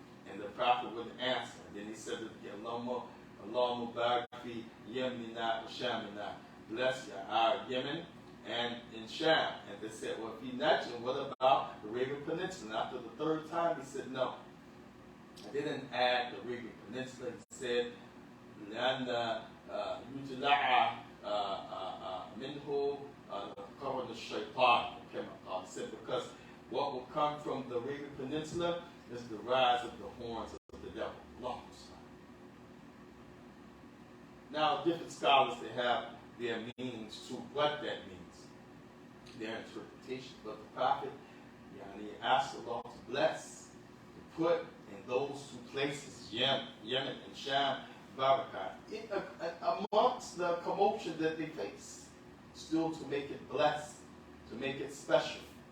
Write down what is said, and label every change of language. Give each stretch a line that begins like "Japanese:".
English: And the Prophet wouldn't answer. And then he said,
Arabic: Allahumma barik fi Yemenina wa Shamina.
English: Bless our Yemen and in Sham. And they said, well, if he next, and what about the Arabian Peninsula? And after the third time, he said, no. I didn't add the Arabian Peninsula. He said,
Arabic: لأن يجلع منه قرن الشيطان كما قال.
English: He said, because what will come from the Arabian Peninsula is the rise of the horns of the devil. Now, different scholars, they have their meanings to what that means, their interpretation. But the Prophet asked Allah to bless, to put in those two places, Yemen and Sham, Barakah, amongst the commotion that they face, still to make it blessed, to make it special.